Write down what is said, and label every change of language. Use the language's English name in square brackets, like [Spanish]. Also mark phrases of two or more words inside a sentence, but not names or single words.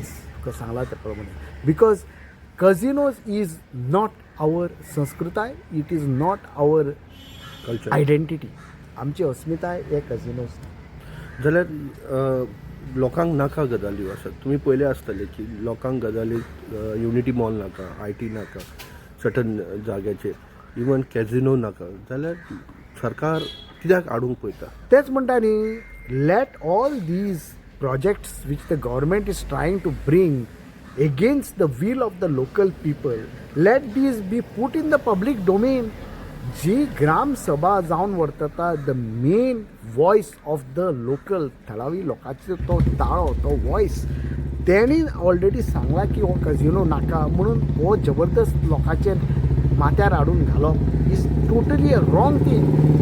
[Konkani] तुका सांगलां ते प्रमाणे. [English] because casinos is not our संस्कृताय, it is not our कल्चर आयडेंटिटी. [Konkani] आमची अस्मिताय हे कजिनोज. जाल्यार लोकांक नाका गजाली आसात. तुम्ही पयले आसतले की लोकांक गजाली युनिटी मॉल नाका, IT नाका, सर्टन जाग्याचेर इवन कॅझिनो नाका. जाल्यार सरकार कित्याक हाडूंक पळयता? तेच म्हणटा न्ही, [English] let all these projects which the government is trying to bring against the will of the local people, let these be put in the public domain. [Konkani] जी ग्राम सभा जावन वर्तता, [English] the main voice of the local [Konkani] थळावी लोकांचो तो ताळो, तो वॉयस तेणी ऑलरेडी सांगला की हो कजिनो नाका म्हणून हो जबरदस्त लोकांचेर माथ्यार हाडून घालप [English] is totally a wrong thing.